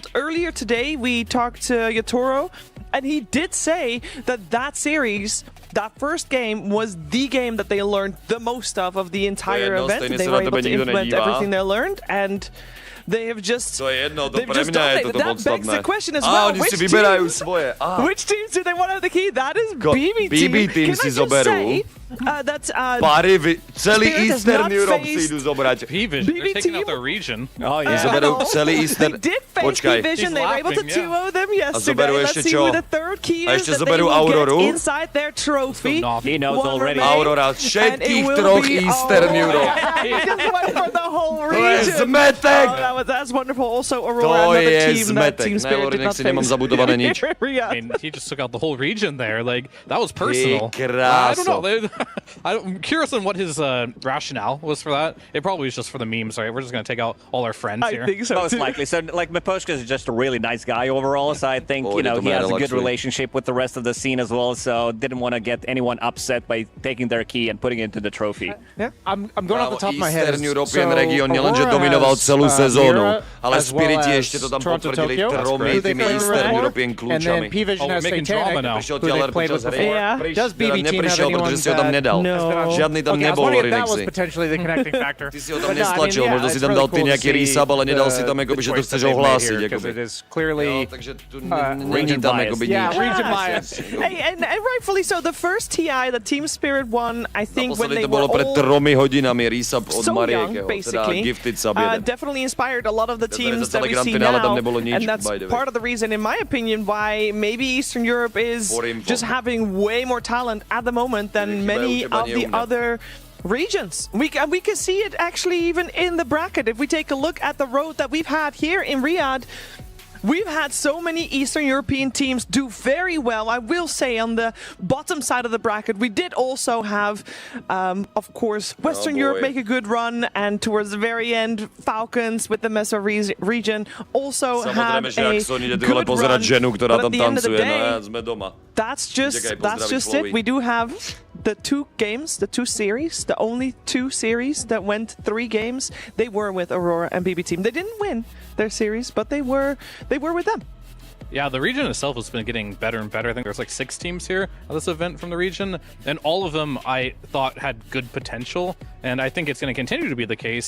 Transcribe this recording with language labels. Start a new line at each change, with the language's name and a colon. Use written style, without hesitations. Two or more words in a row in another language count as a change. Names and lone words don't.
English: Earlier today we talked to Yatoro, and he did say that series, that first game, was the game that they learned the most of the entire event. They were able to implement everything they learned, and they have just dominated. That begs the question as well, which teams do they want to have the key? That is BB team.
Slovak: BB team si zoberú. Celý
English: Eastern Europe
Slovak: si idú zobrať.
English: P-Vision, they're taking out their region. Oh, yeah.
Slovak: Zoberú celý Eastern...
English: They did face P-Vision, they were able to 2-0 them yesterday. Let's see
Slovak: čo?
English: who the third key
Slovak: A
English: is
Slovak: ešte
English: that they
Slovak: zoberú
English: will
Slovak: Auroru.
English: get inside their trophy. He knows already.
Slovak: Aurora, všetkých troch Eastern Europe.
English: He just went for the whole
Slovak: To je
English: region.
Slovak: zmetek!
English: That's wonderful. Also,
Slovak: To
English: Aurora, another
Slovak: je
English: team that
Slovak: zmetek.
English: Team Spirit did
Slovak: Nech
English: not
Slovak: si nemám
English: face.
Slovak: zabudované nič.
English: I mean, he just took out the whole region there. Like, that was personal.
Slovak: Ty
English: I don't
Slovak: kráso.
English: know. I'm curious on what his rationale was for that. It probably was just for the memes, right? We're just going to take out all our friends here. I think so, Most too. likely. So, like, Miposhka is just a really nice guy overall. So I think, he has a good relationship with the rest of the scene as well. So didn't want to get anyone upset by taking their key and putting it into the trophy. Yeah, I'm going off the top of my head. Eastern European
Slovak: region nielenže dominoval celú sezónu, ale Spiriti ešte to tam potvrdili tromi tými
English: Eastern European And then
Slovak: kľúčami.
English: P-Vision has Satanic,
Slovak: Prišiel
English: who
Slovak: Tieler
English: they've played with
Slovak: počas hry.
English: before. Does BB team have
Slovak: Neprišiel,
English: anyone
Slovak: pretože si ho tam nedal. Žiadny tam
English: Okay, I was
Slovak: nebol,
English: wondering if that was
Slovak: Lorinexi.
English: potentially the connecting factor.
Slovak: Ty si ho tam nestlačil, možno si tam dal ty nejaký resub, ale nedal si tam, akoby, že to chceš ohlásiť.
English: Because it is clearly
Slovak: Takže tu není tam akoby nič.
English: Yeah, region bias. Hey, and rightfully so. The first TI that Team Spirit won, I think, when
Slovak: Naposledy
English: they
Slovak: to
English: were
Slovak: bolo pred
English: all
Slovak: 3 hodinami resub od
English: so young,
Slovak: Mariekeho, teda
English: basically, Gifted sub 1. definitely inspired a lot of the teams
Slovak: za
English: that
Slovak: celé
English: we see
Slovak: grandfinále tam
English: now,
Slovak: nebolo nič,
English: and that's by the way. part of the reason, in my opinion, why maybe Eastern Europe is just having way more talent at the moment than many of the other regions. We can see it actually even in the bracket. If we take a look at the road that we've had here in Riyadh, we've had so many Eastern European teams do very well. I will say on the bottom side of the bracket, we did also have, of course, Western Europe make a good run, and towards the very end, Falcons with the Meso region also had a good run.
Slovak: ženu, ktorá
English: But
Slovak: tam
English: at the end of the
Slovak: tancuje,
English: day,
Slovak: sme doma.
English: that's just it. We do have the two games, the two series, the only two series that went 3 games. They were with Aurora and BB team. They didn't win their series, but they were with them. Yeah, the region itself has been getting better and better. I think there's like 6 teams here at this event from the region, and all of them I thought had good potential, and I think it's going to continue to be the case.